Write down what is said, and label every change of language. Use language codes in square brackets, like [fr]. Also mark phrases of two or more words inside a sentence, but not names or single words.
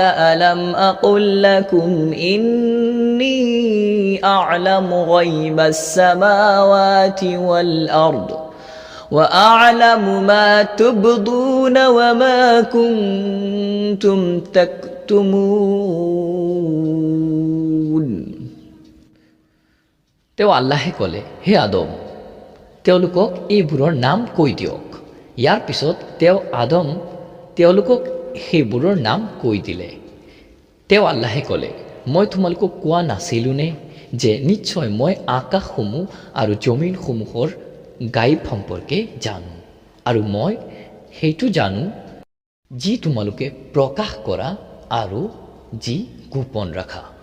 [ar] ألم أقل لكم إني أعلم غيب السماوات والأرض وأعلم ما تبدون وما كنتم تكتمون [as] তেওঁ আল্লাহে ক'লে, হে আদম, তেওঁলোকক এইবোৰৰ নাম কৈ দিয়ক। ইয়াৰ পিছত আদম তেওঁলোকক সেইবোৰৰ নাম কৈ দিলে। তেওঁ আল্লাহে ক'লে, মই তোমালোকক কোৱা নাছিলোঁনে যে নিশ্চয় মই আকাশসমূহ আৰু জমিনসমূহৰ গাইব সম্পৰ্কে জানো, আৰু মই সেইটো জানো যি তোমালোকে প্ৰকাশ কৰা আৰু যি গোপন ৰাখা।